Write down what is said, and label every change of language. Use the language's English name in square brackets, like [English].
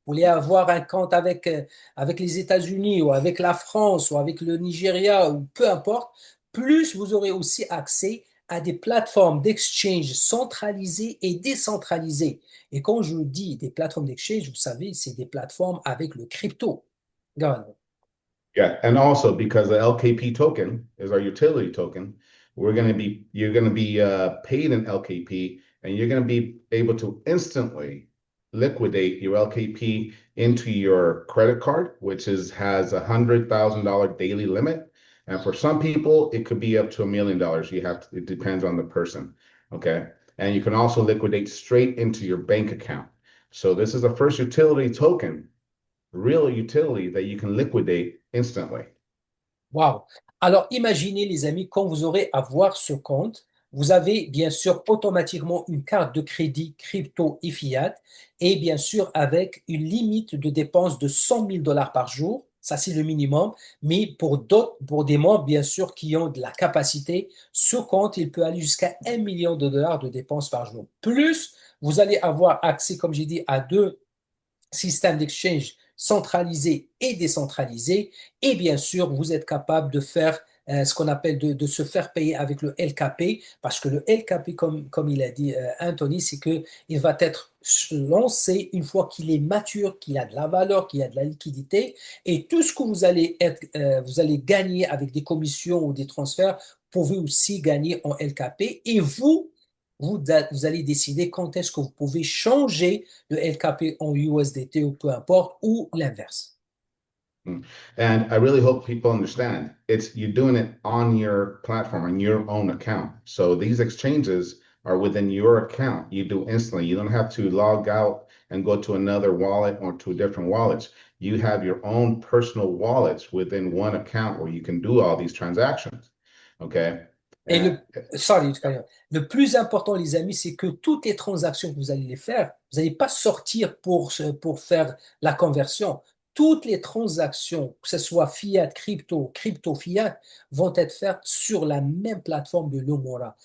[French] Vous voulez avoir un compte avec les États-Unis ou avec la France ou avec le Nigeria ou peu importe. Plus vous aurez aussi accès à des plateformes d'exchange centralisées et décentralisées. Et quand je dis des plateformes d'exchange, vous savez, c'est des plateformes avec le crypto. Regarde. [English] Yeah, and also because the LKP token is our utility token, you're going to be paid in LKP, and you're going to be able to instantly liquidate your LKP into your credit card, which has $100,000 daily limit, and for some people it could be up to $1 million. It depends on the person, okay? And you can also liquidate straight into your bank account. So this is the first utility token, real utility that you can liquidate instantly. Wow. [French] Alors, imaginez, les amis, quand vous aurez à voir ce compte, vous avez bien sûr automatiquement une carte de crédit crypto et fiat, et bien sûr avec une limite de dépenses de 100 000 dollars par jour. Ça, c'est le minimum. Mais pour d'autres, pour des membres, bien sûr, qui ont de la capacité, ce compte, il peut aller jusqu'à 1 million de dollars de dépenses par jour. Plus, vous allez avoir accès, comme j'ai dit, à deux système d'exchange centralisé et décentralisé. Et bien sûr, vous êtes capable de faire ce qu'on appelle de se faire payer avec le LKP, parce que le LKP, comme il a dit Anthony, c'est qu'il va être lancé une fois qu'il est mature, qu'il a de la valeur, qu'il a de la liquidité, et tout ce que vous allez gagner avec des commissions ou des transferts, vous pouvez aussi gagner en LKP, et vous allez décider quand est-ce que vous pouvez changer le LKP en USDT ou peu importe, ou l'inverse. [English] And I really hope people understand you're doing it on your platform, on your own account. So these exchanges are within your account. You do instantly. You don't have to log out and go to another wallet or to different wallets. You have your own personal wallets within one account where you can do all these transactions. Okay. [French] Et [English] And [French] le plus important, les amis, c'est que toutes les transactions que vous allez les faire, vous n'allez pas sortir pour faire la conversion. Toutes les transactions, que ce soit fiat, crypto, crypto-fiat, vont être faites sur la même plateforme de Lumora.